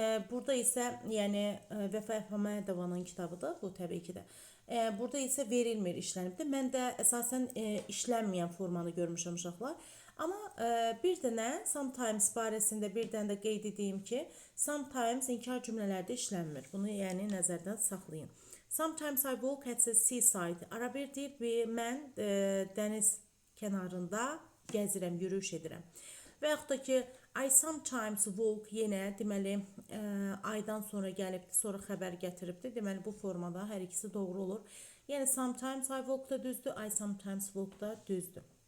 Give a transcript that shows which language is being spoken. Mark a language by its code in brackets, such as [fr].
[az] Burada isə yəni Vəfa Əhmədovanın kitabıdır bu təbii ki də. Burada isə verilmir, işlənibdir. Mən də əsasən işlənməyən formanı görmüşəm uşaqlar. Amma bir dənə sometimes barəsində bir dənə də qeyd edeyim ki, sometimes inkar cümlələrdə işlənmir. Bunu yəni nəzərdən saxlayın. [en] Sometimes I walk at the seaside. [az] Ara bir deyir, mən dəniz kənarında gəzirəm, yürüyüş edirəm. Və yaxud da ki, [en] I sometimes walk [az] yenə deməli aydan sonra gəlibdir, sonra xəbər gətiribdir. Deməli bu formada hər ikisi doğru olur. Yəni [en] sometimes I walk [az] da düzdür, [en] I sometimes walk [az] da düzdür.